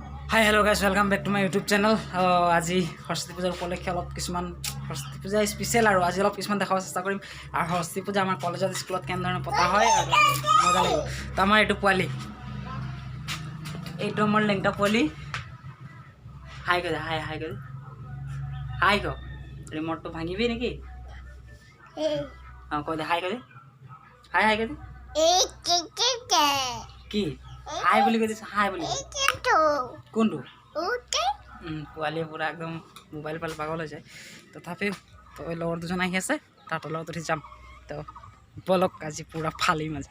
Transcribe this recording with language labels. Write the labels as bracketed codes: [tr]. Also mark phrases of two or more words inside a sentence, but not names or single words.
[en] Hi hello guys welcome back to my YouTube channel. [as] আজ সৰস্বতী পূজাৰ উপলক্ষে অলগ কিছুমান সৰস্বতী পূজা স্পেচিয়েল আৰু আজ অলগ কিছুমান দেখাব চেষ্টা কৰিম। আৰু সৰস্বতী পূজা আমাৰ কলেজত স্কুলত কেনেধৰণে পাতা হয় মজা লাগিব। তো আমাৰ এটু পোৱালি এটু আমাৰ লেংটা পোৱালি হায় কয় হায় হায় কয় হায় ক ৰিমোট তো ভাঙিবি নেকি কয় দে হায় কয় হায় হায় কয় কি হাই বুলি কৈ দিছ হাই বুলি কোনটো পোৱালি পুৰা একদম মোবাইল পাল পাগল হৈ যায়। তথাপিও তো লগৰ দুজন আহি আছে তাত লগত উঠি যাম। তো বলক আজি পুৰা ফালিম আজি।